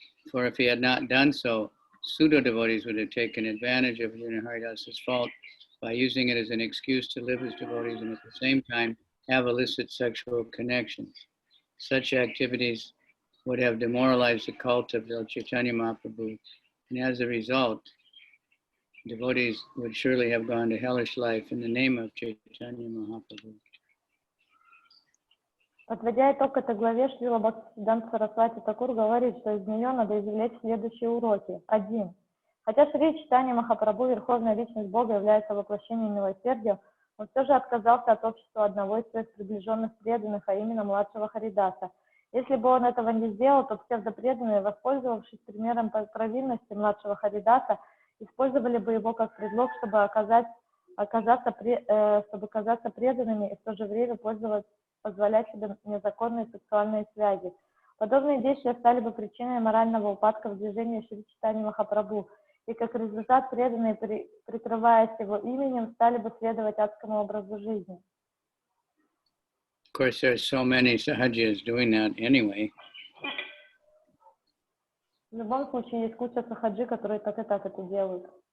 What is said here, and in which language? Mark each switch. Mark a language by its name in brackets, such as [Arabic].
[English] For if he had not done so, pseudo-devotees would have taken advantage of Junior Haridasa's fault by using it as an excuse to live as devotees and at the same time have illicit sexual connections. Such activities would have demoralized the cult of Lord Chaitanya Mahaprabhu, and as a result, devotees would surely have gone to hellish life in the name of Chaitanya Mahaprabhu. [Russian] Подводя итог этой главе, Шрила Бхактисиддханта Сарасвати Такур говорит, что из нее надо извлечь следующие уроки. 1. Хотя Шри Чайтанья Махапрабху, Верховная Личность Бога, является воплощением милосердия, он все же отказался от общества одного из своих приближенных преданных, а именно младшего Харидаса. Если бы он этого не сделал, то псевдопреданные, воспользовавшись примером провинности младшего Харидаса, использовали бы его как предлог, чтобы оказаться преданными и в то же время позволять себе незаконные сексуальные связи. Подобные действия стали бы причиной морального упадка в движении Шри Чайтаньи Махапрабху, и как результат преданные, прикрываясь его именем, стали бы следовать адскому образу жизни. [English] Of course, there's so many sahajiyas doing that anyway. [Russian] В любом случае, есть куча сахаджи, которые так и так это делают.